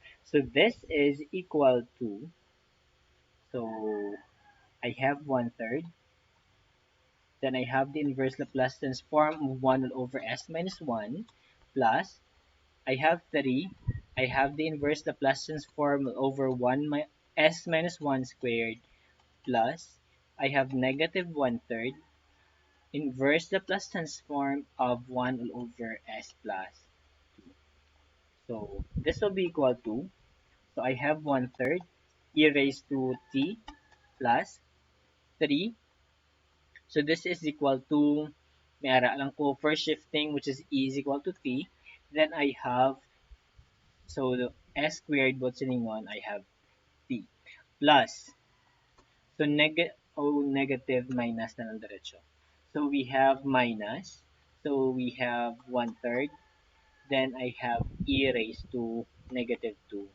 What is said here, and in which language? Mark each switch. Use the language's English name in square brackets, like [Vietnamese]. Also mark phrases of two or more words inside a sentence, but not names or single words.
[English] So this is equal to, so I have 1/3, then I have the inverse Laplace transform of 1 all over s minus 1 plus I have 3, I have the inverse Laplace transform over 1 s minus 1 squared plus I have negative 1/3 inverse Laplace transform of 1 all over s plus 2. So this will be equal to, so I have 1/3 e raised to t plus 3. So this is equal to, [Hiligaynon] may ara lang ko [English] first shifting which is e is equal to t. Then I have, so the s squared both sining 1, I have t plus, so negative minus [Hiligaynon] na lang diretso. [English] So we have minus, so we have 1/3, then I have e raised to negative 2.